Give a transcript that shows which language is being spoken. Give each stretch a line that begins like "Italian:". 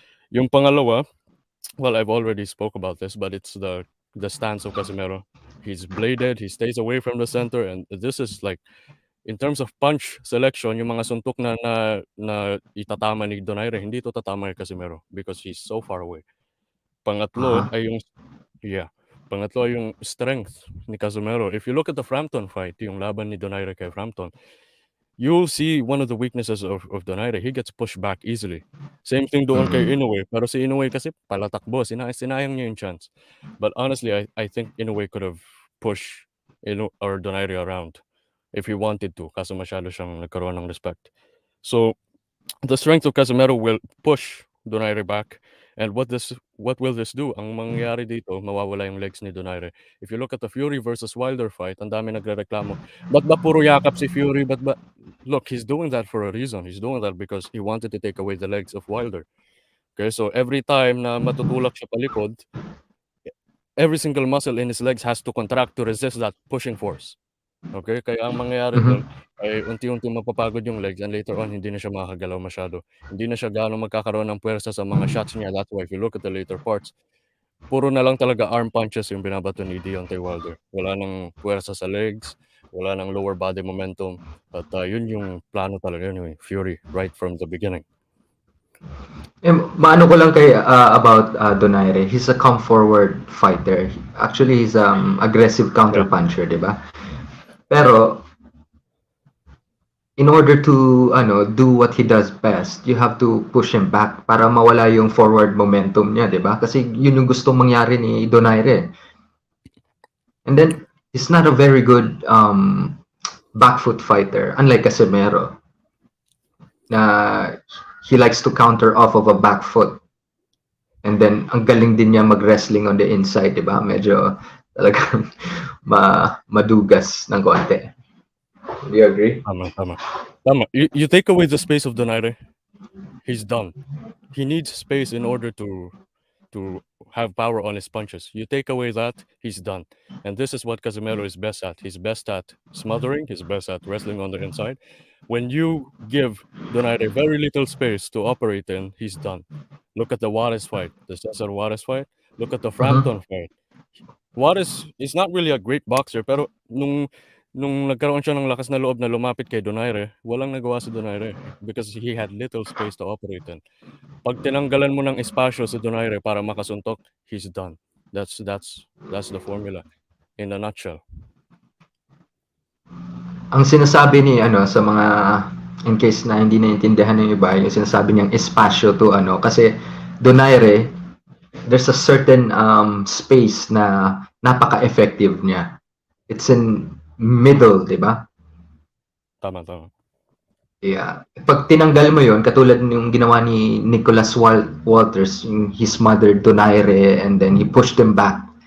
Filipino: Yung pangalawa,
English: well, I've already spoke about this, but it's the stance of Casimero. He's bladed, he stays away from the center, and this is like in terms of punch selection,
Filipino: yung mga suntok na itatama ni Donaire, hindi ito tatama ni Casimero
English: because he's so far away.
Filipino: Pangatlo Uh-huh. ay yung yeah, pangatlo ay yung strength ni Casimero.
English: If you look at the Frampton fight,
Filipino: yung laban ni Donaire kay Frampton,
English: you'll see one of the weaknesses of Donaire. He gets pushed back easily. Same thing
Filipino: doon kay Mhm. Inoue. Pero si Inoue kasi palatakbo, sinayang niya yung chance.
English: But honestly, I think Inoue could have pushed or Donaire around if he wanted to.
Filipino: Kaso masyado siyang nagkaroon ng respect.
English: So the strength of Casemiro will push Donaire back. And what will this do?
Filipino: Ang mangyayari dito, mawawala yung legs ni Donaire.
English: If you look at the Fury versus Wilder fight,
Filipino: ang dami nagrereklamo. Ba't ba puro yakap si Fury? Ba't ba?
English: Look, he's doing that for a reason. He's doing that because he wanted to take away the legs of Wilder. Okay, so every time
Filipino: na matutulak siya palikod,
English: every single muscle in his legs has to contract to resist that pushing force.
Filipino: Okay, kaya ang mangyayari dun Mhm. ay unti-unting mapapagod yung legs
English: and later on
Filipino: hindi na siya makakagalaw masyado. Hindi na siya gaano magkakaroon ng puwersa sa mga shots niya.
English: That's why if you look at the later parts,
Filipino: puro na lang talaga
English: arm punches
Filipino: yung binabato ni
English: Deontay Wilder.
Filipino: Wala ng puwersa sa legs, wala ng lower body momentum at, yun yung plano talaga ni Fury
English: right from the beginning.
Filipino: Maano ko lang kay
English: about Donaire, he's a come forward fighter. Actually, he's aggressive counter Yeah,
Filipino: puncher, 'di ba?
English: Pero in order to do what he does best, you have to push him back
Filipino: para mawala yung
English: forward momentum
Filipino: niya, 'di ba? Kasi yun yung gustong mangyari ni Donaire.
English: And then he's not a very good back foot fighter, unlike Casemiro na he likes to counter off of a back foot.
Filipino: And then ang galing din niya mag-wrestling
English: on the inside,
Filipino: 'di ba? Medyo talagang madugas ng konti.
English: Do you agree?
Filipino: tama, tama.
English: Tama, you take away the space of Donaire, he's done. He needs space in order to have power on his punches. You take away that, he's done. And this is what Casemiro is best at. He's best at smothering, he's best at wrestling on the inside. When you give Donaire very little space to operate in, he's done. Look at the Juarez fight, the Cesar Juarez fight. Look at the Mhm. Frampton fight. Juarez is not really a great boxer,
Filipino: pero nung nagkaroon siya ng lakas na loob na lumapit kay Donaire, walang nagawa si Donaire
English: because he had little space to operate in.
Filipino: 'Pag tinanggalan mo ng espasyo si Donaire para makasuntok,
English: he's done. That's the formula in a nutshell.
Filipino: Ang sinasabi ni sa mga in case na hindi naintindihan ng iba, yung sinasabi niyang espasyo to kasi Donaire,
English: there's a certain space
Filipino: na napaka-effective niya.
English: It's in middle,
Filipino: 'di ba? Tama, tama. Yeah. Pag tinanggal mo yon katulad yung ginawa ni Nicholas Walters, yung his mother, Donaire,
English: and then he pushed them back.